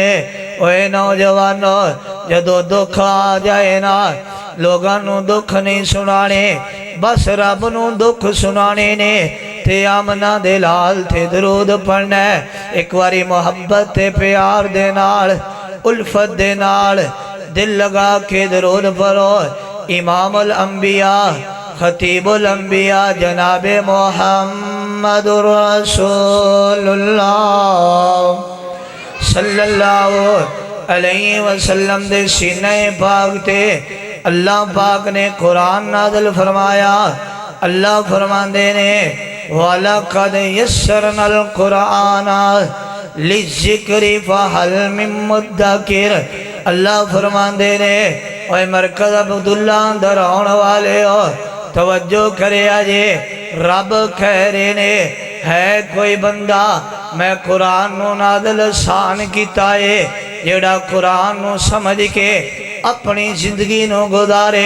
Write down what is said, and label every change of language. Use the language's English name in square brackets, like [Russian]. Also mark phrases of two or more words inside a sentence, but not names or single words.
[Punjabi] اوئے نوجوانو، جدوں دکھ آ جائے نا، لوکاں نوں دکھ نہیں سنانے، بس رب نوں دکھ سنانے نے. تے آمنہ دے لال تے درود پڑھنا ہے. ایک واری محبت تے پیار دے نال، الفت دے نال دل لا کے درود پڑھو. امام الانبیاء خطیب الانبیاء جنابِ محمد الرسول اللہ [Arabic] صلى الله عليه وسلم [Punjabi] دے سینے پاک تے اللہ پاک نے قرآن نازل فرمایا. اللہ فرماتے نے [Arabic] ولقد يسرنا القرآن للذكر فهل من مدكر. [Punjabi] اللہ فرماتے نے اوئے مرکز عبداللہ اندر آنے والے ہو، توجہ کرے جے. رب کہہ رہے نے ہے کوئی بندہ میں قرآن نوں نازل آسان کیتا ہے، جیہڑا قرآن نوں سمجھ کے اپنی زندگی نوں گزارے.